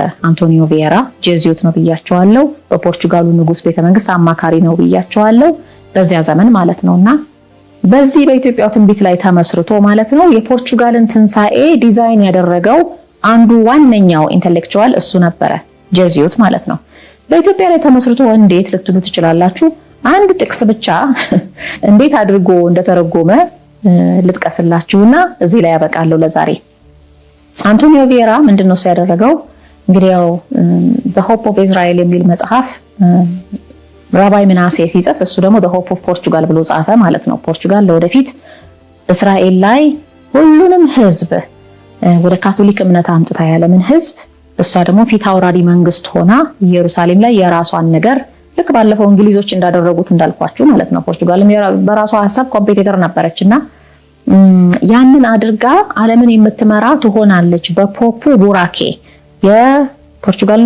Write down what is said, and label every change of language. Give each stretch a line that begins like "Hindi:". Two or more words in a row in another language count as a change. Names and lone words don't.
Amharic: አንቶኒዮ ቪዬራ ጄዚዩት ነው ብያቸዋለሁ። በፖርቹጋሉ ንጉስ ቤተመንግስት አማካሪ ነው ብያቸዋለሁ። በዚያ ዘመን ማለት ነውና በዚህ በኢትዮጵያው ትንቢት ላይ ተመስርቶ ማለት ነው የፖርቹጋልን ትንሳኤ ዲዛይን ያደረገው አንዱ ዋነኛው ኢንተሌክቹዋል እሱ ነበረ፣ ጄዚዩት ማለት ነው። በኢትዮጵያ ላይ ተመስርቶ እንዴት ልትሉ ትችላላችሁ። አንድ ጥቅስ ብቻ እንዴት አድርጎ እንደተረጎመ ልጥቀስላችሁና እዚህ ላይ ያበቃለሁ ለዛሬ። አንቶኒዮ ቪዬራ ምንድነው ያደረገው? እንግዲህ ያው
English: the hope of Israel
Amharic: የሚል መጽሐፍ ራባይ ምናሴ ሲጽፍ እሱ ደግሞ
English: the hope of Portugal
Amharic: ብሎ ጻፈ ማለት ነው። ፖርቹጋል ለወደፊት እስራኤል ላይ ሁሉንም ህዝብ ወደ ካቶሊክ እምነት አምጥታ ያለምን ህዝብ እሷ ደግሞ ፊት አውራሪ መንግስት ሆና ኢየሩሳሌም ላይ የራሷን ነገር ልክ ባለፈው እንግሊዞች እንዳደረጉት እንዳልኳችሁ ማለት ነው። ፖርቹጋልም በራሷ ሐሳብ ኮምፒቲተር ነበረችና ያንን አድርጋ ዓለምን የምትመራ ትሆናለች በፖፑ ቡራኬ። የፖርቹጋል